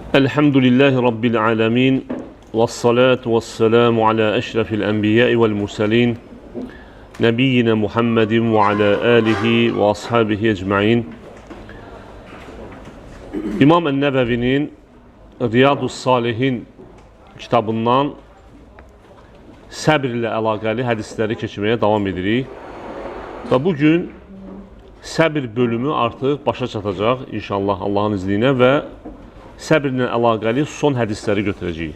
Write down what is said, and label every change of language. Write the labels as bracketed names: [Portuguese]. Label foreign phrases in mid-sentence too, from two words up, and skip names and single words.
[Arabic] الحمد لله رب العالمين والصلاة والسلام على أشرف الأنبياء والمرسلين. نبينا محمد وعلى آله وأصحابه أجمعين. [Azerbaijani] İmam el-Nəbəvinin Riyadus Salihin kitabından səbr ilə əlaqəli hədisləri keçməyə davam edirik. Və bugün səbr bölümü artıq başa çatacaq inşallah Allahın izni ilə və səbirlə əlaqəli son hədisləri götürəcəyik.